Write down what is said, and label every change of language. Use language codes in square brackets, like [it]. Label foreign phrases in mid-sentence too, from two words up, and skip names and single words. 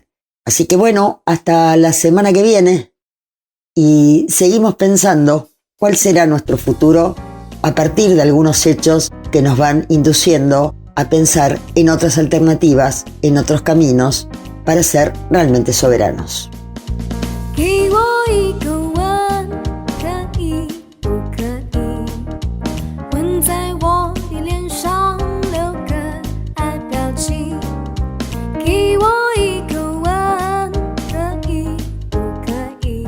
[es] Así que bueno, hasta la semana que viene y seguimos pensando cuál será nuestro futuro a partir de algunos hechos que nos van induciendo a pensar en otras alternativas, en otros caminos para ser realmente soberanos. [zh] 给我一个吻，可以不可以？吻在我的脸上，留个爱表情。给我一个吻，可以不可以？